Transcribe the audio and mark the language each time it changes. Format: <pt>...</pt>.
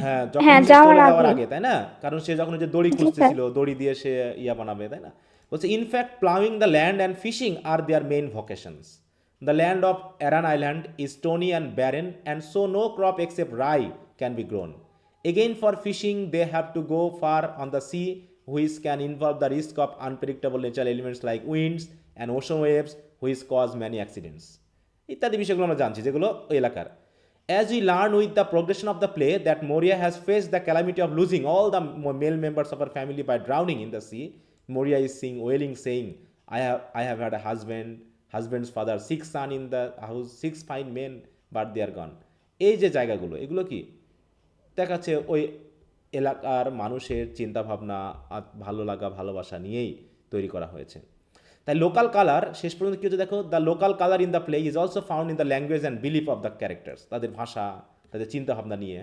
<bn>হ্যাঁ, যখন হ্যাঁ, সে যাওয়ার চলে যাওয়ার আগে। আগে, তাই না? কারণ সে যখন ওই যে দড়ি খুঁজতেছিল, দড়ি দিয়ে সে ইয়া বানাবে, তাই না?</bn> <en>বলছে in fact ploughing the land and fishing are their main vocations. The land of Aran island is stony and barren and so no crop except rye can be grown. Again, for fishing, they have to go far on the sea, which can involve the risk of unpredictable natural elements like winds and ocean waves, which cause many accidents.</en> <bn>ইত্যাদি বিষয়গুলো আমরা জানছি যেগুলো ওই এলাকার।</bn> <en>As we learn with the progression of the play that Moria has faced the calamity of losing all the male members of her family by drowning in the sea, Moria is seen wailing, saying, I have had a husband's father, 6 sons in the house, 6 fine men, but they are gone.</en> <bn>এই যে জায়গাগুলো, এগুলো কি দেখাচ্ছে ওই এলাকার মানুষের চিন্তাভাবনা, ভালো লাগা, ভালোবাসা নিয়েই তৈরি করা হয়েছে। তাই লোকাল কালার শেষ পর্যন্ত কি হচ্ছে দেখো,</bn> <en>the local colour in the play is also found in the language and belief of the characters,</en> <bn>তাদের ভাষা, তাদের চিন্তাভাবনা নিয়ে।</bn>